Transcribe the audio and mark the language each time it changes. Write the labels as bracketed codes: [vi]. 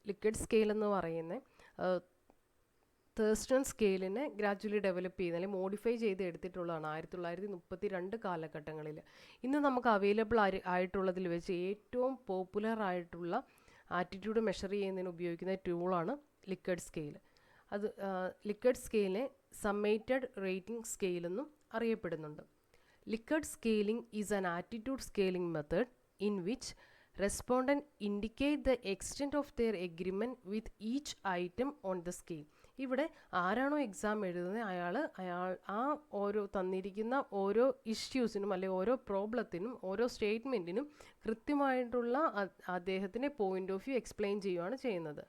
[ml] Likert scale എന്ന് പറയുന്നത് Thurstone സ്കെയിലിനെ gradually develop ചെയ്ത് അല്ലെങ്കിൽ മോഡിഫൈ ചെയ്ത് എടുത്തിട്ടുള്ളതാണ് 1932 കാലഘട്ടങ്ങളിൽ. ഇന്ന് നമുക്ക് അവൈലബിൾ ആയിട്ടുള്ളതിൽ വെച്ച് ഏറ്റവും പോപ്പുലർ ആയിട്ടുള്ള ആറ്റിറ്റ്യൂഡ് മെഷർ ചെയ്യുന്നതിന് ഉപയോഗിക്കുന്ന ടൂളാണ് ലിക്കർട്ട് സ്കെയിൽ. അത് ലിക്കർട്ട് സ്കെയിലിനെ സമ്മേറ്റഡ് റേറ്റിംഗ് സ്കെയിൽ എന്നും അറിയപ്പെടുന്നുണ്ട്. [en] Likert scaling is an attitude scaling method in which respondent indicate the extent of their agreement with each item on the scale. [ml] ഇവിടെ ആരാണോ എക്സാം എഴുതുന്നത് അയാൾ ആ ഓരോ തന്നിരിക്കുന്ന ഓരോ ഇഷ്യൂസിനും അല്ലെങ്കിൽ ഓരോ പ്രോബ്ലത്തിനും ഓരോ സ്റ്റേറ്റ്മെൻറ്റിനും കൃത്യമായിട്ടുള്ള അദ്ദേഹത്തിൻ്റെ പോയിൻ്റ് ഓഫ് വ്യൂ എക്സ്പ്ലെയിൻ ചെയ്യുകയാണ് ചെയ്യുന്നത്.